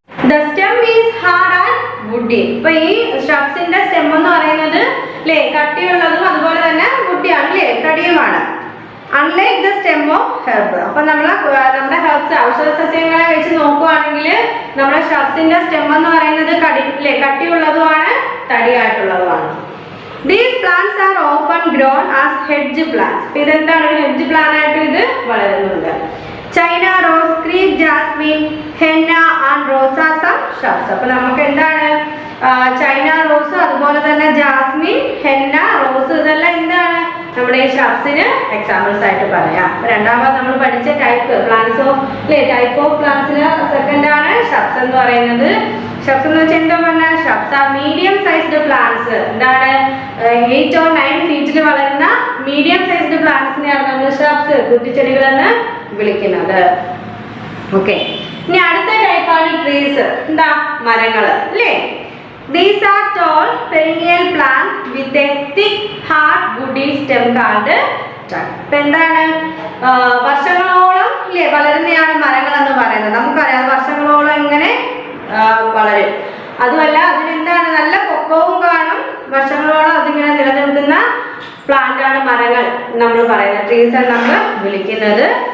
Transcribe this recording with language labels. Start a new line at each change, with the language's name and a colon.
English: The stem is hard and woody.
Malayalam: ഇപ്പൊ ഈ ഷബ്സിന്റെ stem എന്ന് പറയുന്നത് അല്ലേ കട്ടിയുള്ളതും അതുപോലെ തന്നെ വുഡിയാണ് അല്ലേ, തടിയുമാണ്.
English: Unlike the stem of herb.
Malayalam: അപ്പൊ നമ്മുടെ ഹെർബ്സ് ഔഷധ സസ്യങ്ങളെ വെച്ച് നോക്കുവാണെങ്കിൽ നമ്മുടെ ഷബ്സിന്റെ സ്റ്റെം എന്ന് പറയുന്നത് കട്ടിയുള്ളതുമാണ്, തടിയായിട്ടുള്ളതുമാണ്.
English: These plants are often grown as hedge plants. ഇതെന്താണ് ഒരു hedge plant ആയിട്ട് ഇത് വളരുന്നുണ്ട്. China rose, creep jasmine, henna and rose are some shrubs.
Malayalam: അപ്പൊ നമുക്ക് എന്താണ് ചൈന റോസ്, അതുപോലെ തന്നെ ജാസ്മിൻ, ഹെന്ന, റോസ്, ഇതെല്ലാം എന്താണ് നമ്മുടെ ഈ ഷബ്സിന് എക്സാമ്പിൾസ് ആയിട്ട് പറയാം. രണ്ടാമത് നമ്മൾ പഠിച്ച type plants of type of പ്ലാന്റ്സിന് second ആണ് ഷബ്സ് എന്ന് പറയുന്നത്. ഷബ്സ് എന്ന് വെച്ചാൽ എന്താ പറഞ്ഞാൽ ഷബ്സ് ആ മീഡിയം സൈസ്ഡ് പ്ലാന്റ്സ്. എന്താണ് 8 or 9 ഫീറ്റിൽ വളരുന്ന മീഡിയം സൈസ്ഡ് പ്ലാന്റ്സിനെയാണ് നമ്മൾ ഷബ്സ്, കുറ്റിച്ചെടികൾ എന്ന് വിളിക്കുന്നത്. ഓക്കെ, ഇനി അടുത്ത ടൈപ്പാണ് ട്രീസ്. എന്താ മരങ്ങള് അല്ലേ.
English: These are tall perennial plants with a thick hard woody stem called trunk.
Malayalam: എന്താണ് വർഷങ്ങളോളം അല്ലേ വളരുന്നതാണ് മരങ്ങൾ എന്ന് പറയുന്നത്. നമുക്കറിയാം വർഷങ്ങളോളം ഇങ്ങനെ വളരും. അതുമല്ല അതിനെന്താണ് നല്ല പൊക്കവും കാണും, വർഷങ്ങളോളം അതിങ്ങനെ നിലനിൽക്കുന്ന പ്ലാന്റ് ആണ് മരങ്ങൾ നമ്മൾ പറയുന്നത്, ട്രീസ് ആണ് നമ്മൾ വിളിക്കുന്നത്.